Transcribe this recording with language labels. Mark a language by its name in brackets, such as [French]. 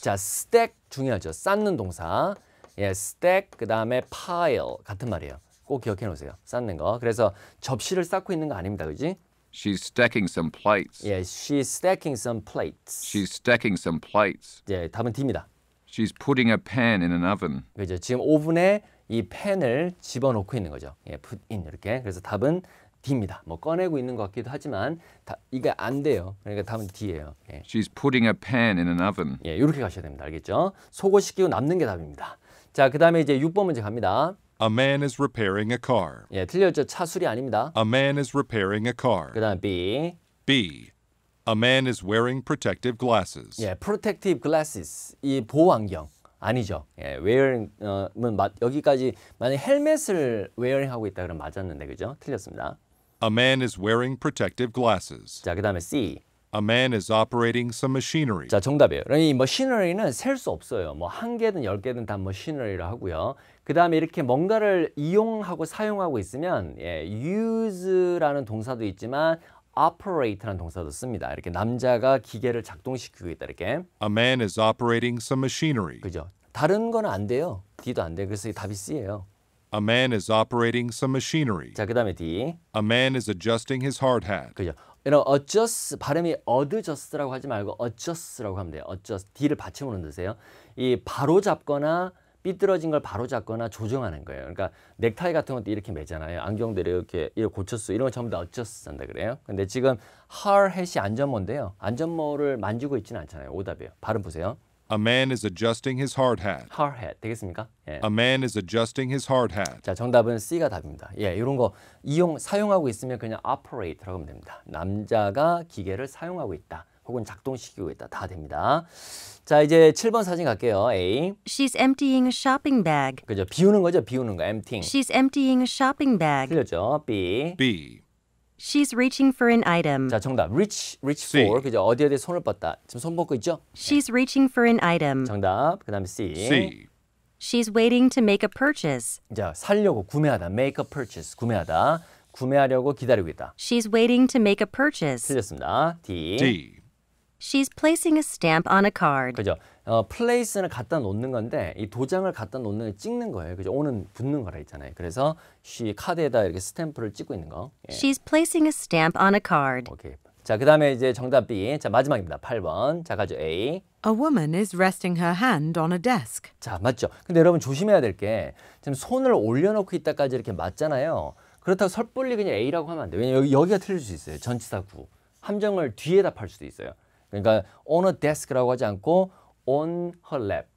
[Korean] 자, stack 중요하죠. 쌓는 동사. 예, stack 그다음에 pile 같은 말이에요. 꼭 기억해 놓으세요. 쌓는 거. 그래서 접시를 쌓고 있는 거 아닙니다. 그지? [English] She's stacking some plates. 예, she's stacking some plates. She's stacking some plates. [Korean] 예, 답은 D입니다. [English] She's putting a pan in an oven. [Korean] 그죠? 지금 오븐에 이 팬을 집어넣고 있는 거죠. 예, [English] put in [Korean] 이렇게. 그래서 답은 D입니다. 뭐 꺼내고 있는 것 같기도 하지만 이게 안 돼요. 그러니까 답은 D예요. 예. [English] She's putting a pan in an oven. [Korean] 예, 이렇게 가셔야 됩니다. 알겠죠? 속옷 씻기고 남는 게 답입니다. 자, 그 다음에 이제 6번 문제 갑니다. [English] A man is repairing a car. [Korean] 예, 틀렸죠? 차 수리 아닙니다. [English] A man is repairing a car. [Korean] 그 다음 B. B. [English] A man is wearing protective glasses. [Korean] 예, [English] protective glasses. [Korean] 이 보호 안경. 아니죠. 예, wearing은 여기까지 만약 헬멧을 wearing 하고 있다 그러면 맞았는데 그죠? 틀렸습니다. [English] A man is wearing protective glasses. [Korean] 자, 그 다음에 C. [English] A man is operating some machinery. [Korean] 자, 정답이에요. 이 machinery는 셀 수 없어요. 뭐 한 개든 10개든 다 machinery라 하고요. 그 다음에 이렇게 뭔가를 이용하고 사용하고 있으면 예, use라는 동사도 있지만 operate라는 동사도 씁니다. 이렇게 남자가 기계를 작동시키고 있다 이렇게. [English] A man is operating some machinery. [Korean] 그죠? 다른 거는 안 돼요. D도 안 돼요. 그래서 답이 C예요. [English] A man is operating some machinery. [Korean] 자, 그 다음에 D. [English] A man is adjusting his hard hat. [Korean] 그죠? 이런 adjust 발음이 adjust라고 하지 말고 adjust라고 하면 돼요. adjust D를 받침으로 넣으세요. 이 바로 잡거나 삐뚤어진 걸 바로 잡거나 조정하는 거예요. 그러니까 넥타이 같은 것도 이렇게 매잖아요. 안경도 이렇게 고쳤어. 이런 거 전부 다 adjust 한다 그래요. 근데 지금 hard hat이 안전모인데요. 안전모를 만지고 있지는 않잖아요. 오답이에요. 발음 보세요. [English] A man is adjusting his hard hat. [Korean] hard hat 되겠습니까? 예. [English] A man is adjusting his hard hat. [Korean] 자, 정답은 C가 답입니다. 예, 이런 거 사용하고 있으면 그냥 operate라고 하면 됩니다. 남자가 기계를 사용하고 있다. 혹은 작동시키고 있다. 다 됩니다. 자, 이제 7번 사진 갈게요. A. [English] She's emptying a shopping bag. [Korean] 그죠? 비우는 거죠? 비우는 거. emptying. [English] She's emptying a shopping bag. [Korean] 틀렸죠? B. B. [English] She's reaching for an item. [Korean] 자, 정답. reach C. for. 그죠? 어디에 손을 뻗다. 지금 손 뻗고 있죠? [English] She's reaching for an item. [Korean] 정답. 그다음에 C. C. [English] She's waiting to make a purchase. [Korean] 자, 살려고 구매하다. [English] make a purchase. [Korean] 구매하다. 구매하려고 기다리고 있다. [English] She's waiting to make a purchase. [Korean] 틀렸습니다. D. D. [English] She's placing a stamp on a card. [Korean] 그죠? place는 갖다 놓는 건데 이 도장을 갖다 놓는 걸 찍는 거예요. 그죠? 오는 붙는 거라 했잖아요. 그래서 she 카드에다 이렇게 스탬프를 찍고 있는 거. 예. [English] She's placing a stamp on a card. [Korean] 오케이. 자, 그다음에 이제 정답 B. 자, 마지막입니다. 8번. 자, 가죠. A. [English] A woman is resting her hand on a desk. [Korean] 자, 맞죠? 근데 여러분 조심해야 될 게 지금 손을 올려놓고 있다까지 이렇게 맞잖아요. 그렇다고 섣불리 그냥 A라고 하면 안 돼요. 왜냐면 여기가 틀릴 수 있어요. 전치사 구. 함정을 뒤에 답할 수도 있어요. 그러니까 [English] on a desk [Korean] 라고 하지 않고 [English] on her lap.